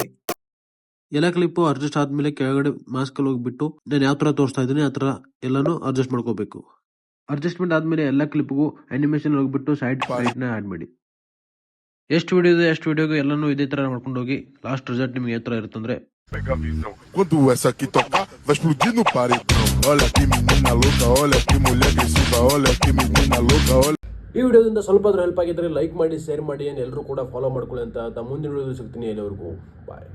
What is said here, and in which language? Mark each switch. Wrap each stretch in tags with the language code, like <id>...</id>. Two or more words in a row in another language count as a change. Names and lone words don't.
<kn>ಎಲ್ಲ</kn> <en>clip adjust</en> <kn>ಆದ್ಮೇಲೆ ಕೆಳಗಡೆ ಮಾಸ್ಕ್ ಅಲ್ಲಿ ಹೋಗ್ಬಿಟ್ಟು ನಾನು ಯಾವ ತರ ತೋರಿಸ್ತಾ ಇದ್ದೀನಿ ಆ ತರ ಎಲ್ಲಾನು ಅಡ್ಜಸ್ಟ್ ಮಾಡ್ಕೋಬೇಕು. ಅಡ್ಜಸ್ಟ್ಮೆಂಟ್ ಆದ್ಮೇಲೆ ಎಲ್ಲ ಕ್ಲಿಪ್ಗೂ ಅನಿಮೇಷನ್ ಹೋಗ್ಬಿಟ್ಟು ಸೈಡ್ ನ ಆಡ್ ಮಾಡಿ. ಎಷ್ಟು ವಿಡಿಯೋ ಇದೆ ಎಷ್ಟು ವಿಡಿಯೋಗೂ ಎಲ್ಲಾನು ಇದೇ ತರ ಮಾಡ್ಕೊಂಡು ಹೋಗಿ</kn> <en>last result</en> <kn>ನಿಮ್ಗೆ ಯಾವ ತರ ಇರುತ್ತಂದ್ರೆ</kn> <pt>Quando essa aqui tocar, vai explodir no paredão. Olha que menina louca, olha que mulher agressiva, olha que menina louca, olha.</pt> <kn>ಈ ವಿಡಿಯೋದಿಂದ ಸ್ವಲ್ಪ ಆದ್ರೂ ಹೆಲ್ಪ್ ಆಗಿದ್ರೆ ಲೈಕ್ ಮಾಡಿ, ಶೇರ್ ಮಾಡಿ, ಎಲ್ಲರೂ ಕೂಡ ಫಾಲೋ ಮಾಡ್ಕೊಳ್ಳಿ ಅಂತ ಮುಂದಿನ ವಿಡಿಯೋ ಸಿಗ್ತೀನಿ. ಎಲ್ಲರಿಗೂ ಬಾಯ್.</kn>